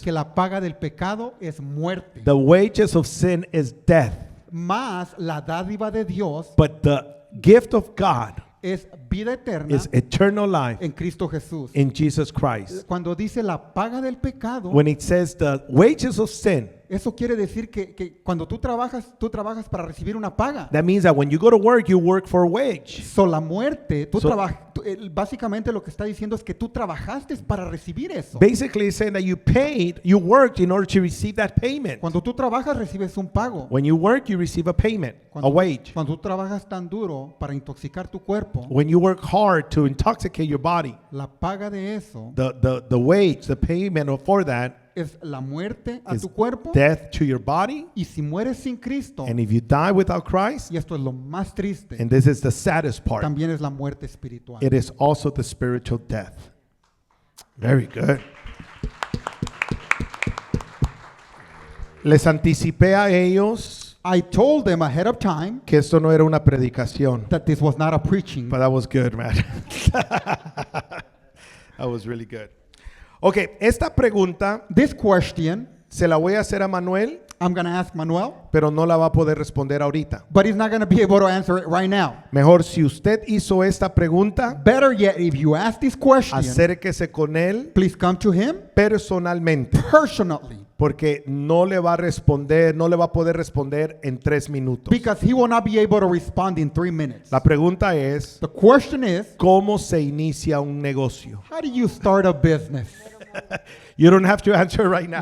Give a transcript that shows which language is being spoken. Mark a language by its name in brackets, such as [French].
[Spanish] que la paga del pecado es muerte. [English] The wages of sin is death, [Spanish] Más la dádiva de Dios [English] but the gift of God [Spanish] es vida eterna [English] is eternal life [Spanish] en Cristo Jesús. [English] in Jesus Christ. [Spanish] Cuando dice la paga del pecado, [English] When it says the wages of sin, [Spanish] eso quiere decir que cuando tú trabajas para recibir una paga. [English] that means that when you go to work, you work for a wage. [Spanish] So, la muerte, [English] So- [Spanish] básicamente lo que está diciendo es que tú trabajaste para recibir eso. [English] Basically, it's saying that you worked in order to receive that payment. [Spanish] Cuando tú trabajas recibes un pago. [English] When you work, you receive a payment, a wage. [Spanish] Cuando tú trabajas tan duro para intoxicar tu cuerpo, [English] When you work hard to intoxicate your body, [Spanish] la paga de eso [English] the wage, the payment for that [Spanish] es la muerte a [English] is [Spanish] tu cuerpo. [English] death to your body. [Spanish] Y si mueres sin Cristo, [English] And if you die without Christ, [Spanish] y esto es lo más triste, [English] and this is the saddest part, [Spanish] también es la muerte espiritual. [English] it is also the spiritual death. Very good. [Spanish] Les anticipé a ellos [English] I told them ahead of time [Spanish] que esto no era una predicación. [English] that this was not a preaching. But that was good, man. That was really good. Okay, [Spanish] esta pregunta [English] This question, [Spanish] se la voy a hacer a Manuel [English] I'm going to ask Manuel, [Spanish] pero no la va a poder responder ahorita. [English] but he's not going to be able to answer it right now. [Spanish] Mejor si usted hizo esta pregunta, [English] Better yet, if you ask this question, [Spanish] acérquese con él [English] please come to him [Spanish] personalmente, [English] personally, [Spanish] porque no le va a responder, no le va a poder responder en 3 minutos. [English] because he will not be able to respond in 3 minutes. [Spanish] La pregunta es, [English] The question is, [Spanish] ¿cómo se inicia un negocio? [English] how do you start a business? You don't have to answer right now.